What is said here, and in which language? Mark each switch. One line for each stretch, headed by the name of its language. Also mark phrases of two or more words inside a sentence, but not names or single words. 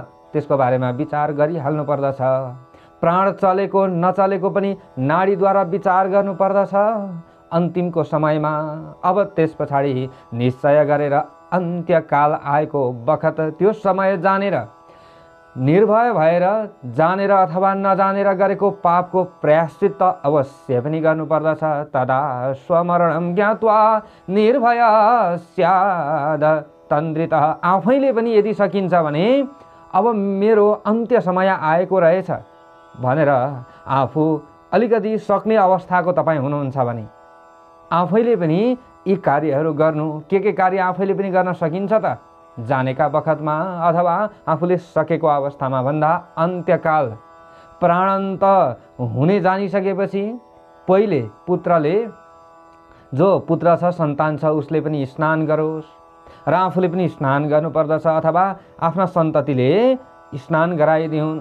Nepali: त्यसको बारेमा विचार गरिहाल्नु पर्दछ। प्राण चलेको नचलेको पनि नाडीद्वारा विचार गर्नु पर्दछ अन्तिमको समयमा। अब त्यस पछाडि निश्चय गरेर अन्त्यकाल आएको बखत त्यो समय जानेर, निर्भय भएर जानेर अथवा नजानेर गरेको पापको प्रायश्चित्त अवश्य पनि गर्नुपर्दछ।
Sanskrit: तदा स्वमरणं ज्ञात्वा निर्भय स्याद तन्द्रितः।
Nepali: आफैले पनि यदि सकिन्छ भने अब मेरो अन्त्य समय आएको रहेछ भनेर आफू अलिकति सक्ने अवस्थाको तपाईँ हुनुहुन्छ भने आफैले पनि यी कार्यहरू गर्नु। के कार्य आफैले पनि गर्न सकिन्छ त? जानेका बखतमा अथवा आफूले सकेको अवस्थामा भन्दा अन्त्यकाल प्राणान्त हुने जानिसकेपछि पहिले पुत्रले, जो पुत्र छ सन्तान छ, उसले पनि स्नान गरोस् र आफूले पनि स्नान गर्नुपर्दछ अथवा आफ्ना सन्ततिले स्नान गराइदिउन्।